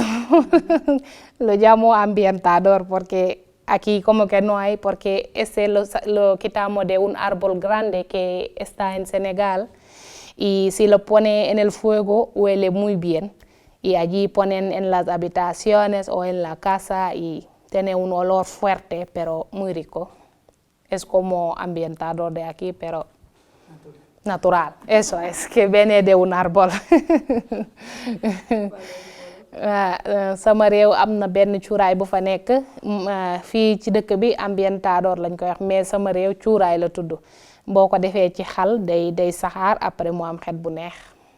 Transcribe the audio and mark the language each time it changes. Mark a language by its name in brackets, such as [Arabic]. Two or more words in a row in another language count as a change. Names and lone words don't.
[Spanish] Lo llamo ambientador porque aquí como que no hay, porque lo quitamos de un árbol grande que está en Senegal y si lo pone en el fuego huele muy bien y allí ponen en las habitaciones o en la casa y tiene un olor fuerte pero muy rico. Es como ambientador de aquí, pero natural, eso es, que viene de un árbol. [Wolof] Sama réew am na benn cuuraay bu fa nekk fii ci dëkk bi ambientador lañ koy wax mais sama réew cuuraay la tudd boo ko defee ci xal day saxaar après mu am xet bu neex.